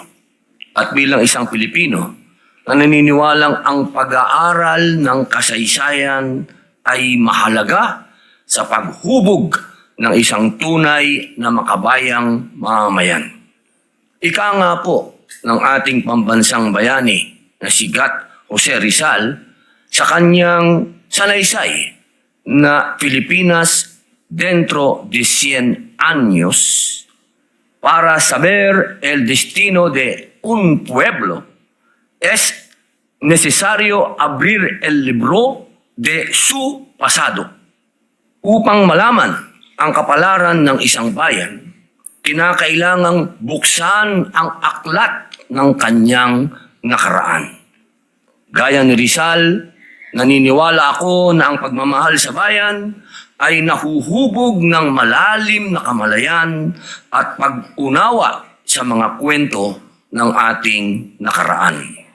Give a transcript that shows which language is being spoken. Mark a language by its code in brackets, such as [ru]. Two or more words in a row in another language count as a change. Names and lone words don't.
[tl] At bilang isang Pilipino, na naniniwalang ang pag-aaral ng kasaysayan ay mahalaga sa paghubog ng isang tunay na makabayang mamamayan. Ika nga po ng ating pambansang bayani na si Gat Jose Rizal sa kanyang salaysay na Pilipinas dentro de 100 años [es] para saber el destino de un pueblo es necesario abrir el libro de su pasado. [tl] Upang malaman ang kapalaran ng isang bayan, kinakailangang buksan ang aklat ng kanyang nakaraan. Gaya ni Rizal, naniniwala ako na ang pagmamahal sa bayan ay nahuhubog ng malalim na kamalayan at pag-unawa sa mga kwento ng ating nakaraan.